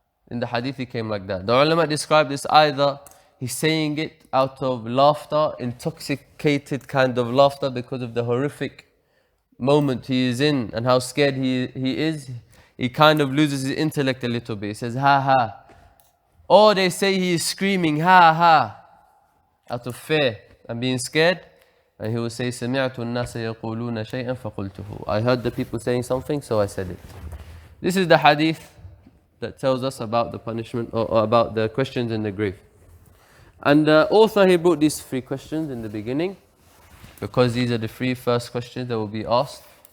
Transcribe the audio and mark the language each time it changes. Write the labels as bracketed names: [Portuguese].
[English] In the hadith it came like that. The ulama describe this either he's saying it out of laughter, intoxicated kind of laughter because of the horrific moment he is in and how scared he is. He kind of loses his intellect a little bit. He says, ha ha. Or they say he is screaming, ha ha, out of fear and being scared. And he will say, [Arabic] سَمِعْتُ النَّاسَ يَقُولُونَ شَيْئًا فَقُلْتُهُ. [English] I heard the people saying something, so I said it. This is the hadith that tells us about the punishment or about the questions in the grave. And the author, he brought these 3 questions in the beginning because these are the 3 first questions that will be asked.